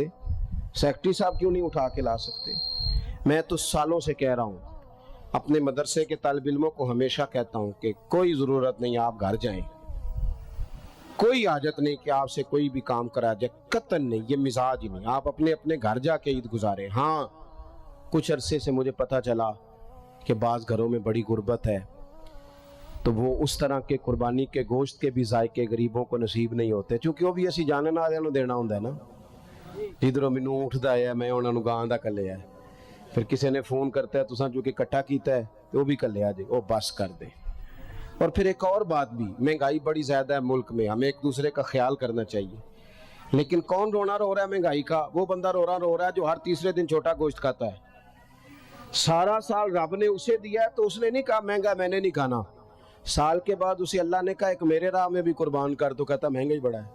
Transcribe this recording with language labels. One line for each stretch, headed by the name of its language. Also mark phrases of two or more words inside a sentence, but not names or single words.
Urdu: سیکٹری صاحب کیوں نہیں اٹھا کے لا سکتے؟ میں تو سالوں سے کہہ رہا ہوں، اپنے مدرسے کے طالب علموں کو ہمیشہ کہتا ہوں کہ کوئی ضرورت نہیں آپ گھر جائیں، کوئی حاجت نہیں کہ آپ سے کوئی بھی کام کرا جائے، قطعاً نہیں، یہ مزاج ہی نہیں، آپ اپنے اپنے گھر جا کے عید گزاریں۔ ہاں کچھ عرصے سے مجھے پتہ چلا کہ بعض گھروں میں بڑی غربت ہے، تو وہ اس طرح کے قربانی کے گوشت کے بھی ذائقے غریبوں کو نصیب نہیں ہوتے،
Punjabi: چونکہ وہ بھی اسی جانن والوں نوں دینا ہوندا ہے نا، جدھروں مینوں اٹھدا ہے میں انہاں نوں گاں دا کلیا ہے، پھر کسی نے فون کرتا ہے تساں جو کہ اکٹھا کیتا ہے وہ بھی کلیا جے، وہ بس کر دے۔
Urdu: اور پھر ایک اور بات بھی، مہنگائی بڑی زیادہ ہے ملک میں، ہمیں ایک دوسرے کا خیال کرنا چاہیے، لیکن کون رونا رو رہا ہے مہنگائی کا؟ وہ بندہ رو رہا ہے جو ہر تیسرے دن چھوٹا گوشت کھاتا ہے۔ سارا سال رب نے اسے دیا ہے تو اس نے نہیں کہا مہنگا میں نے نہیں کھانا، سال کے بعد اسے اللہ نے کہا ایک میرے راہ میں بھی قربان کر، تو کہتا مہنگا ہی بڑا ہے۔